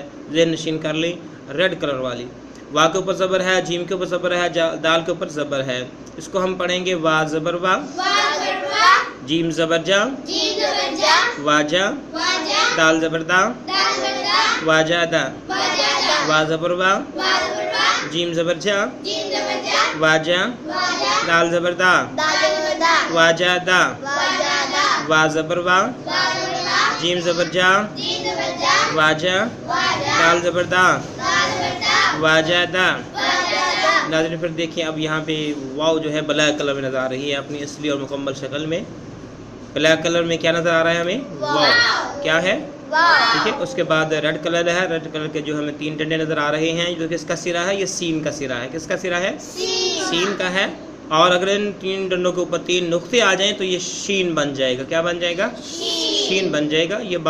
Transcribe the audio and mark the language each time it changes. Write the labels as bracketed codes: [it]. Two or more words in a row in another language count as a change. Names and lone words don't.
[ur] ذہن نشین کر لیں, [en] red colour [ur] والی۔ وا کے اوپر زبر ہے، جیم کے اوپر زبر ہے، دال کے اوپر زبر ہے. اسکو ہم پڑھیں گے وا زبر وا، جیم زبر جا، واجا، دال زبر دا، واجا دا، وا زبر وا, جیم زبر جا جیم زبر جا واجا واجا دال زبر دا دال زبر دا واجا دا واجا دا وا زبر وا وا زبر وا جیم زبر جا جیم زبر جا واجا واجا دال زبر دا دال زبر دا واجا دا واجا دا ناظرین پھر دیکھیں اب یہاں پہ واو جو ہے [en] black colour [ur] میں نظر آ رہی ہے اپنی اصلی اور مکمل شکل میں [en] black colour [ur] میں کیا نظر آ رہا ہے ہمیں واو کیا ہے ٹھیک ہے اس کے بعد [en] red colour [ur] ہے [en] red colour [ur] کے جو ہمیں 3 ڈنڈے نظر آ رہے ہیں جو کس کا سرا ہے یہ سین کا سرا ہے کس کا سرا ہے سین کا ہے اور اگر ان 3 ڈنڈوں کے اوپر 3 نقطے آ جائیں تو یہ شین بن جائے گا کیا بن جائے گا شین بن جائے گا یہ